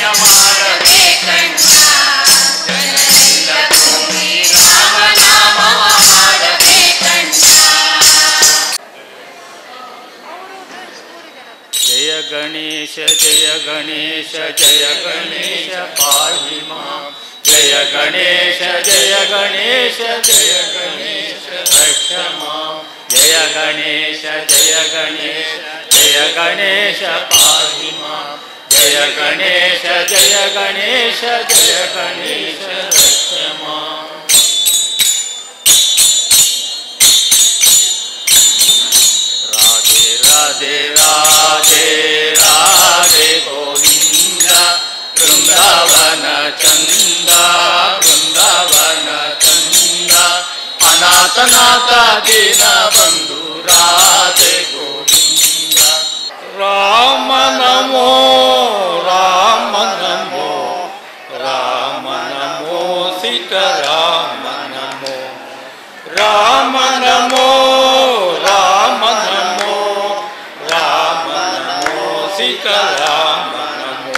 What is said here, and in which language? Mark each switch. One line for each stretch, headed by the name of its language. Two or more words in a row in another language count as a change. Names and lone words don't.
Kannada: ಬೇಕಣ್ಣ, ಜನರೆಲ್ಲ ಕೂಡಿ ರಾಮನಾಮವ ಹಾಡಬೇಕಣ್ಣ.
Sanskrit: ಜಯ ಗಣೇಶ ಜಯ ಗಣೇಶ ಜಯ ಗಣೇಶ ಪಾಹಿ ಮಾಂ. ಜಯ ಗಣೇಶ ಜಯ ಗಣೇಶ ಜಯ ಗಣೇಶ ರಕ್ಷ ಮಾಂ. ಜಯ ಗಣೇಶ ಜಯ ಗಣೇಶ ಜಯ ಗಣೇಶ ಪಾಹಿ ಮಾಂ. ಜಯ ಗಣೇಶ ಜಯ ಗಣೇಶ ಜಯ ಗಣೇಶ ರಕ್ಷ ಮಾಂ. ರಾಧೆ ರಾಧೆ ರಾಧೆ ಗೋವಿಂದ, ಬೃಂದಾವನ ಚಂದ ಬೃಂದಾವನ ಚಂದ. ಅನಾಥನಾಥ ದೀನ ಬಂಧು ರಾಧೆ ಗೋವಿಂದ. ರಾಮ ನಮೋ ರಾಮ ನಮೋ ರಾಮ ನಮೋ ಸೀತಾರಾಮ ನಮೋ. ರಾಮ ನಮೋ ರಾಮ ನಮೋ ರಾಮ ನಮೋ ಸೀತಾರಾಮ ನಮೋ.